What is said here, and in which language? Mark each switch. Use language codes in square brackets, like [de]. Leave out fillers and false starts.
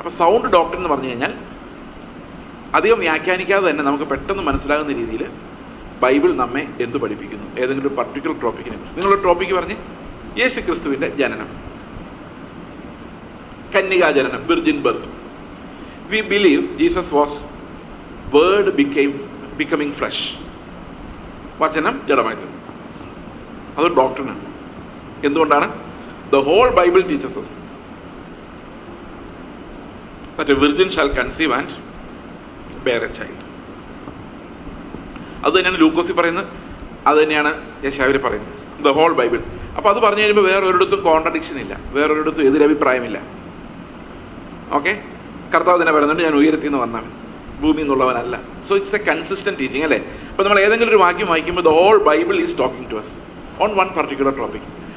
[ml] അപ്പോൾ sound doctrine എന്ന് പറഞ്ഞു കഴിഞ്ഞാൽ അധികം വ്യാഖ്യാനിക്കാതെ തന്നെ നമുക്ക് പെട്ടെന്ന് മനസ്സിലാകുന്ന രീതിയിൽ ബൈബിൾ നമ്മെ എന്ത് പഠിപ്പിക്കുന്നു, ഏതെങ്കിലും ഒരു പർട്ടിക്കുലർ ടോപ്പിക്കിനെ കുറിച്ച്. നിങ്ങളൊരു ടോപ്പിക്ക് പറഞ്ഞ് യേശു ക്രിസ്തുവിൻ്റെ ജനനം, കന്യകാ ജനനം, virgin birth. [en] We believe Jesus was word becoming flesh. [ml] വചനം ജഡമായി തീർന്നു. അതൊരു ഡോക്ട്രിനാണ്. എന്തുകൊണ്ടാണ്? [en] The whole Bible teaches us that a virgin shall conceive and bear a child. [ml] അത് തന്നെയാണ് ലൂക്കോസിൽ പറയുന്നത്, അത് തന്നെയാണ് യെശയ്യാവിൽ പറയുന്നത്, [en] The whole Bible. [ml] അപ്പോൾ അത് പറഞ്ഞു കഴിയുമ്പോൾ വേറൊരിടത്തും കോൺട്രഡിക്ഷൻ ഇല്ല, വേറൊരിടത്തും എതിരഭിപ്രായമില്ല. ഓക്കെ, കർത്താവ് തന്നെ പറയുന്നുണ്ട്, ഞാൻ ഉയരത്തിൽ നിന്ന് വന്നവൻ, ഭൂമിയിൽ നിന്നുള്ളവനല്ല. [en] so it's a consistent teaching [ml] അല്ലേ? അപ്പോൾ നമ്മൾ ഏതെങ്കിലും ഒരു വാക്യം വായിക്കുമ്പോൾ [en] The whole Bible is talking to us on one particular topic.